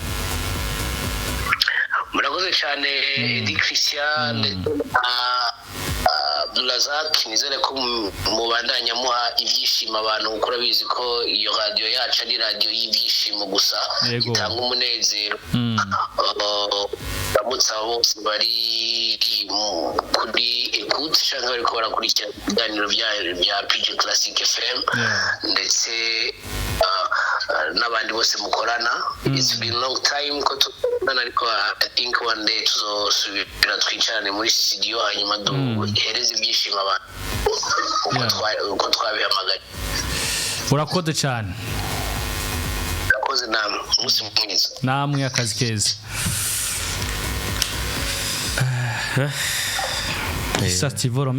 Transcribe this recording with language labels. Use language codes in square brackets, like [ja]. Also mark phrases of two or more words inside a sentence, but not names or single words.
[rw] Murakoze cyane Di Christian Blazak, nizere ko mubandanya muha ibyishimo abantu, kuko urabizi ko iyo radio yacu ari radio y'ibyishimo gusa, itanga umunezero. Ndamutsa bose bari kuri écoute cyangwa bari ko barakurikira ibiganiro bya PG Classic FM, ndetse n'abandi bose mukorana. [en] It's been long time [rw] ko tubana, ariko [en] I think one day [rw] tuzosubira twicarane muri studio hanyuma duhereze ibyishimo abantu uko twabihamagaye. Urakoze cyane. Urakoze namwe, umunsi mwiza. Namwe akazi keza. Gisa Steven,